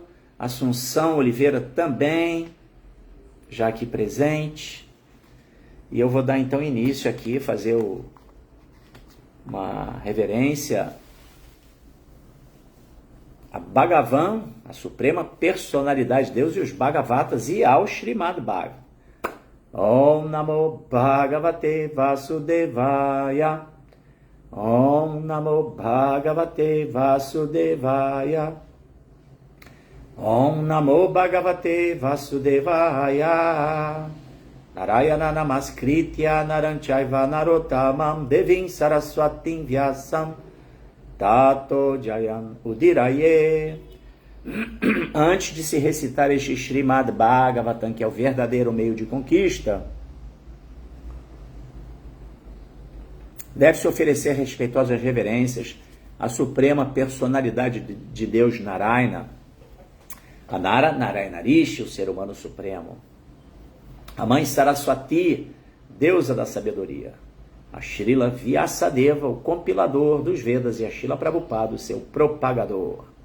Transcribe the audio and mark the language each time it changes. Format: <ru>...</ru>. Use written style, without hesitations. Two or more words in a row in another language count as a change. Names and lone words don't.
<pt>Assunção Oliveira também, já aqui presente. E eu vou dar então início aqui, fazer uma reverência a Bhagavan, a suprema personalidade de Deus, e os Bhagavatas, e ao Srimad Bhagavatam.</pt> <sa>Om Namo Bhagavate Vasudevaya. Om Namo Bhagavate Vasudevaya. Om Namo Bhagavate Vasudevaya. Narayana Namaskritya Naranchayva Narottamam Devim Saraswatim Vyasam Tato Jayam Udiraye.</sa> <pt>Antes de se recitar este Srimad Bhagavatam, que é o verdadeiro meio de conquista, deve-se oferecer respeitosas reverências à suprema personalidade de Deus Narayana, a Narayana Rishi, o ser humano supremo, a mãe Saraswati, deusa da sabedoria, a Srila Vyasadeva, o compilador dos Vedas, e a Srila Prabhupada, o seu propagador.</pt>